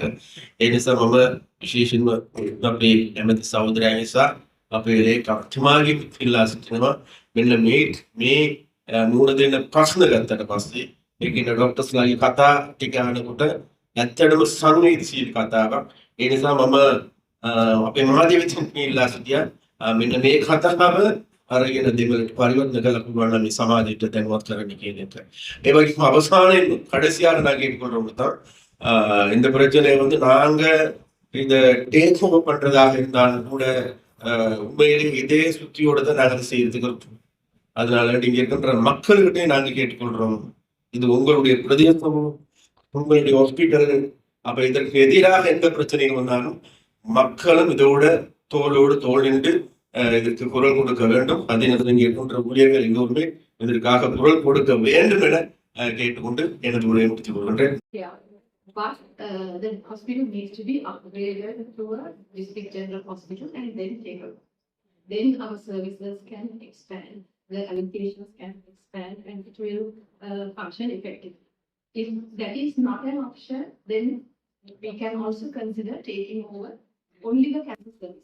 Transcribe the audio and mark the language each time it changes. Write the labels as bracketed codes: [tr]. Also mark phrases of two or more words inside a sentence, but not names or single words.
[si] ඒ නිසා මම විශේෂයෙන්ම අපේ ඇමති සහෝදරයා නිසා අපේ ලේකම්තුමාගේ ඉල්ලා සිටිනවා මෙන්න මේ මූණ දෙන්න ප්‍රශ්න ගත්තට පස්සේ ඒකින ડોක්ටර්ස්ලාගේ කතා ටික අහනකොට ඇත්තටම සංවේදීශීලී කතාවක්. ඒ නිසා මම අපේ මහාධිපතිතුමා ඉල්ලා සිටියා මෙන්න මේ කතාව අරගෙන දෙවලට පරිවර්තන කළ පුළුවන් නම් මේ සමාජයට දැනුවත් කරන්න කියන එක. ඒ වගේම අවසානයේ [ta] கடைசியாக நான் கேட்டுக்கொள்றோம் தான் இந்த பிரச்சனை நாங்க இத [en] take over [ta] பண்றதாக இருந்தாலும் கூட உண்மையிலேயே இதே சுத்தியோட தான் நாங்கள் செய்யறதுக்கு இருக்கோம். அதனால நீங்க இருக்கின்ற மக்கள்கிட்டே நாங்கள் கேட்டுக்கொள்றோம், இது உங்களுடைய பிரதேசமும் உங்களுடைய ஹாஸ்பிட்டல். அப்ப இதற்கு எதிராக எந்த பிரச்சனைகள் வந்தாலும் மக்களும் இதோட தோளோடு தோல் நின்று இதற்கு குரல் கொடுக்க வேண்டும். அதே நேரத்தில் இங்கே இருக்கின்ற ஊழியர்கள் எல்லோருமே இதற்காக குரல் கொடுக்க வேண்டும் என கேட்டுக்கொண்டு எனது உரையை முடித்துக் கொள்கின்றேன். [en] But the hospital needs to be upgraded to a district general hospital and then take over. Then our services can expand, the allocations can expand, and it will function effectively. If that is not an option, then we can also consider taking over only the cancer services.